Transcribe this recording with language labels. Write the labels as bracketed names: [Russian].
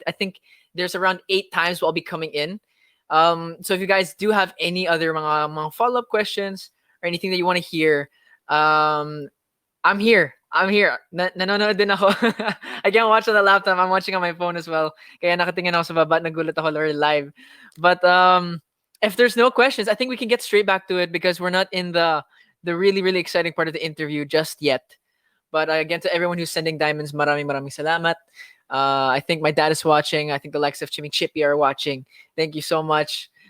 [English] I think there's around 8 times we'll be coming in. So if you guys do have any other mga follow-up questions or anything that you want to hear, I'm here. I'm here. [Filipino] Nanonood din ako. [English] I can't watch on the laptop. I'm watching on my phone as well. [Filipino] Kaya nakatingin ako sa baba at nagulat ako [English] or live. But if there's no questions, I think we can get straight back to it because we're not in the really really exciting part of the interview just yet. But again, to everyone who's sending diamonds, [Filipino] maraming maraming salamat. [English] I think my dad is watching. I think the likes of Chimmy Chippy are watching. Thank you so much.